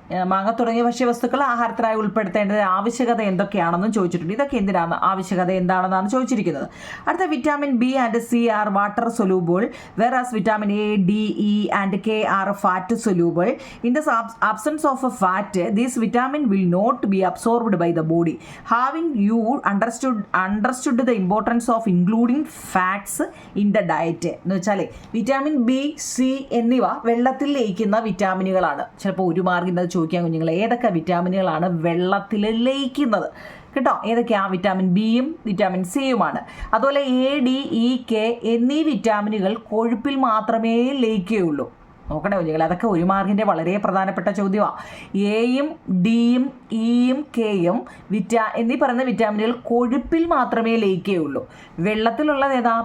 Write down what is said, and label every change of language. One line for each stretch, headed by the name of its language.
Malayalam: മാങ്ങ തുടങ്ങിയ ഭക്ഷ്യവസ്തുക്കൾ ആഹാരത്തിനായി ഉൾപ്പെടുത്തേണ്ടത് ആവശ്യകത എന്തൊക്കെയാണെന്നും ചോദിച്ചിട്ടുണ്ട്. ഇതൊക്കെ എന്തിനാണ് ആവശ്യകത എന്താണെന്നാണ് ചോദിച്ചിരിക്കുന്നത്. അടുത്ത
English: Vitamin B and C are water soluble, whereas vitamin A, D, E and K are fat soluble. In the absence of a fat, this vitamin will not be absorbed by the body. Having you understood the importance of including fats in the diet
Malayalam: എന്ന് വെച്ചാൽ vitamin B, C എന്നിവ വെള്ളത്തിൽ ലയിക്കുന്ന വിറ്റാമിനുകളാണ്. ചിലപ്പോൾ ഒരു മാർഗം ചോദിക്കാൻ കുഞ്ഞുങ്ങൾ, ഏതൊക്കെ വിറ്റാമിനുകളാണ് വെള്ളത്തിൽ ലയിക്കുന്നത് കേട്ടോ? ഏതൊക്കെയാ? വിറ്റാമിൻ ബിയും വിറ്റാമിൻ സിയുമാണ്. അതുപോലെ എ, ഡി, ഇ, കെ എന്നീ വിറ്റാമിനുകൾ കൊഴുപ്പിൽ മാത്രമേ ലയിക്കുകയുള്ളൂ. നോക്കണേ കുഞ്ഞുങ്ങൾ, അതൊക്കെ ഒരു മാർക്കിൻ്റെ വളരെ പ്രധാനപ്പെട്ട ചോദ്യമാണ്. എയും ഡിയും ഇയും കെയും എന്നീ പറയുന്ന വിറ്റാമിനുകൾ കൊഴുപ്പിൽ മാത്രമേ ലയിക്കുകയുള്ളൂ. വെള്ളത്തിലുള്ളത് ഏതാ?